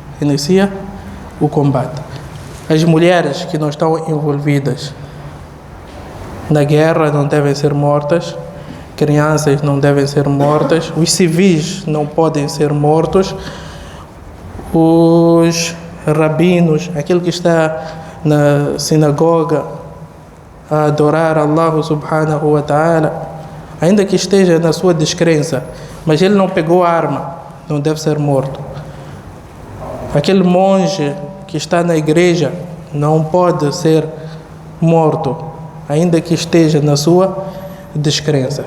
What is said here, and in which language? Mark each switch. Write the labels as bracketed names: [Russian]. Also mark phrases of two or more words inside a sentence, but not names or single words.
[Portuguese] As mulheres que não estão envolvidas na guerra não devem ser mortas, crianças não devem ser mortas, os civis não podem ser mortos, os rabinos, aquele que está na sinagoga a adorar [Arabic] الله سبحانه وتعالى, [Portuguese] ainda que esteja na sua descrença, mas ele não pegou a arma, não deve ser morto. Aquele monge que está na igreja não pode ser morto, ainda que esteja na sua descrença.